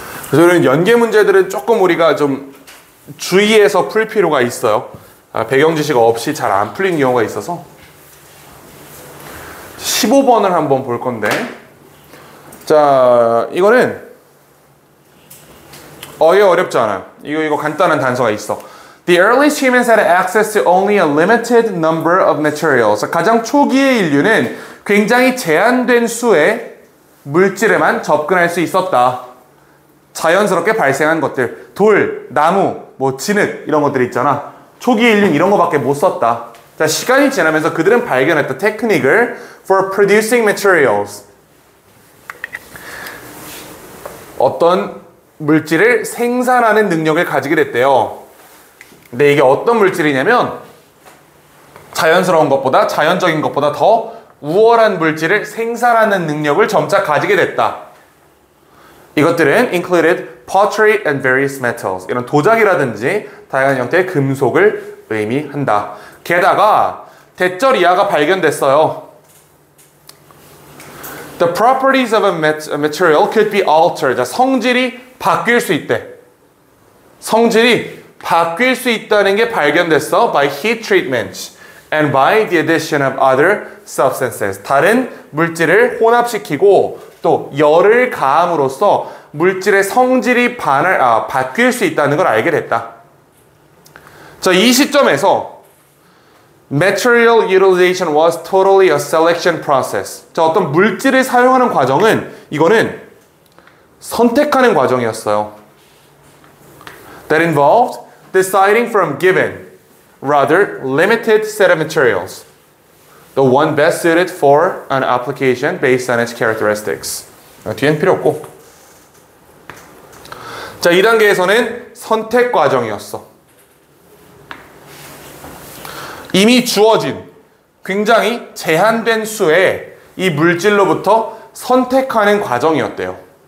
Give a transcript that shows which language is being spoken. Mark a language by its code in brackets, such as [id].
[ko] 그래서 이런 연계 문제들은 조금 우리가 좀 주의해서 풀 필요가 있어요. 배경 지식 없이 잘 안 풀린 경우가 있어서 15번을 한번 볼 건데 자 이거는 이게 어렵지 않아요. 이거 간단한 단서가 있어. [en] The earliest humans had access to only a limited number of materials. [ko] 가장 초기의 인류는 굉장히 제한된 수의 물질에만 접근할 수 있었다. 자연스럽게 발생한 것들, 돌, 나무, 뭐 진흙 이런 것들 있잖아. 초기 인류는 이런 거밖에 못 썼다. 자, 시간이 지나면서 그들은 발견했던 테크닉을 [en] for producing materials. [ko] 어떤 물질을 생산하는 능력을 가지게 됐대요. 근데 이게 어떤 물질이냐면 자연스러운 것보다 자연적인 것보다 더 우월한 물질을 생산하는 능력을 점차 가지게 됐다. 이것들은 [en] included pottery and various metals. [ko] 이런 도자기라든지 다양한 형태의 금속을 의미한다. 게다가 대절 이하가 발견됐어요. [en] The properties of a material could be altered. [ko] 자, 성질이 바뀔 수 있대. 성질이 바뀔 수 있다는 게 발견됐어. [en] By heat treatment and by the addition of other substances. [ko] 다른 물질을 혼합시키고 또 열을 가함으로써 물질의 성질이 바뀔 수 있다는 걸 알게 됐다. 자, 이 시점에서 [en] material utilization was totally a selection process. [ko] 자, 어떤 물질을 사용하는 과정은 이거는 선택하는 과정이었어요. [en] That involved deciding from given, rather limited set of materials, the one best suited for an application based on its characteristics. [ko] 뒤엔 필요 없고. 자, 2단계에서는 선택 과정이었어. 이미 주어진 굉장히 제한된 수의 이 물질로부터 선택하는 과정이었대요.